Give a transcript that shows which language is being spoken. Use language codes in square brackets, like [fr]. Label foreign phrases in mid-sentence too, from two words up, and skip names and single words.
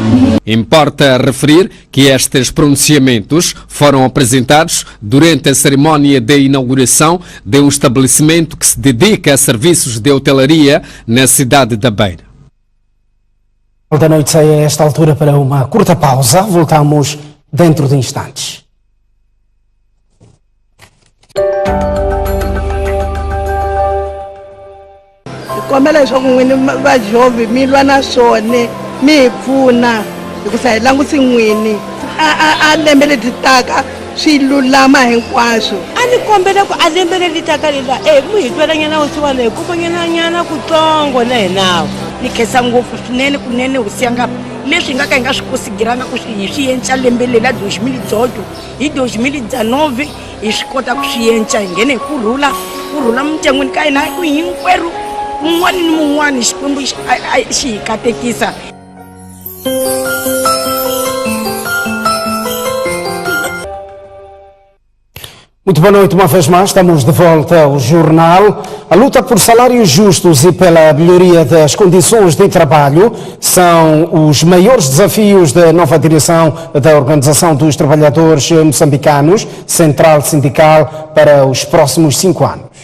[pt] Importa referir que estes pronunciamentos foram apresentados durante a cerimónia de inauguração de um estabelecimento que se dedica a serviços de hotelaria na cidade da Beira. Da noite sai a esta altura para uma curta pausa. Voltamos dentro de instantes. Como ela joga [ts] va jovem mi lwa na swona mi pfuna hikusa hi langutisi n'wini a lembe leti taka swi lulama hinkwaswo a ni kombela ku a lembe leti taka lela mi hi twelanyana wusiwana hi kumanyana kutsongo na hinawo ni khensa ngopfu swinene kunene hosi ya ngapha leswi hi nga ka hi nga swi kosigiranga ku hi swi endla lembe lela 2018 hi 2019 hi swi kota ku swi endla hi nghene hi kurhula mindyangwini ka hina ku hinkwerhu un'wana ni mun'wana xikwembu xi hi katekisa. [pt] Muito boa noite, uma vez mais, estamos de volta ao jornal. A luta por salários justos e pela melhoria das condições de trabalho são os maiores desafios da nova direção da Organização dos Trabalhadores Moçambicanos, Central Sindical, para os próximos 5 anos.